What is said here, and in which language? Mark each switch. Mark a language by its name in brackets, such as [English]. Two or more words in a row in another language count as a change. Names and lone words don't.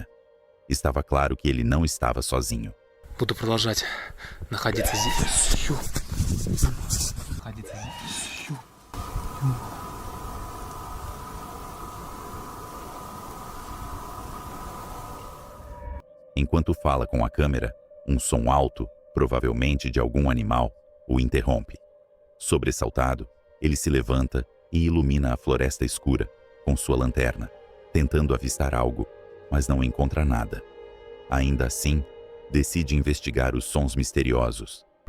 [Portuguese] Estava claro que ele não estava sozinho. [Russian] Буду продолжать находиться здесь. Находиться здесь. [Portuguese] Enquanto fala com a câmera, um som alto, provavelmente de algum animal, o interrompe. Sobressaltado, ele se levanta e ilumina a floresta escura com sua lanterna, tentando avistar algo, mas não encontra nada. Ainda assim, decide investigar os sons misteriosos.